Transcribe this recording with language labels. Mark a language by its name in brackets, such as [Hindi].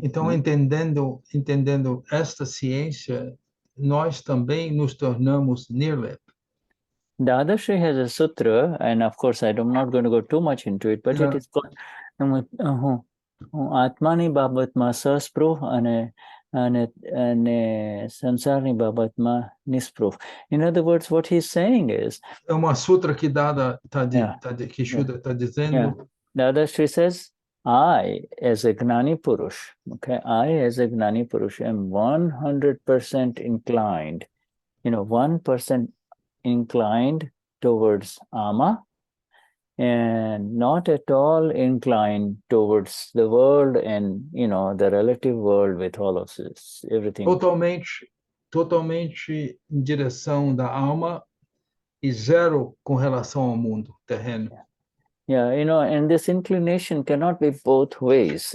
[Portuguese] Então, entendendo esta ciência, nós também nos tornamos NIRLEYP. [English] Dadashri has a sutra, and of course, I'm not going to go too much into it, but it is called Atmani Babatma Saspruh and Sansarni Babatma Nispruh. In other words, what he's saying is... [Portuguese] É uma sutra que que Shuddha está dizendo. [English] Dadashri says, I, as a Gnani Purush, okay, I, as a Gnani Purush, am 100% inclined, 1% inclined towards ama, and not at all inclined towards the world and, the relative world with all of this, everything. [Portuguese] Totalmente em direção da alma e zero com relação ao mundo terreno. [English] Yeah, and this inclination cannot be both ways.